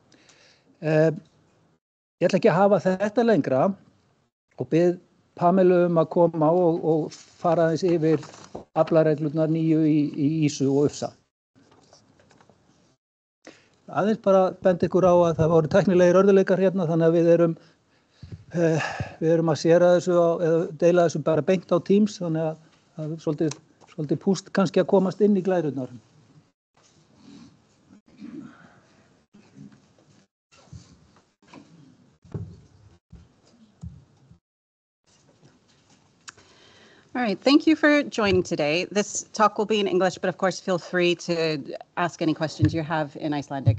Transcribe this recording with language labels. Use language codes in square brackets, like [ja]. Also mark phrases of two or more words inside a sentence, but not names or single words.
[is] Ég ætla ekki að hafa þetta lengra og bið Pamelu að koma og fara aðeins yfir aflareglurnar nýju í ýsu og ufsa. Aðeins bara benda ykkur á að það voru tæknilegir örðugleikar hérna þannig að við erum að séra þessu eða deila þessu bara beint á Teams þannig að það er svolítið púst kannski að komast inn í glærurnar. [en] All right, thank you for joining today. This talk will be in English, but of course feel free to ask any questions you have in Icelandic.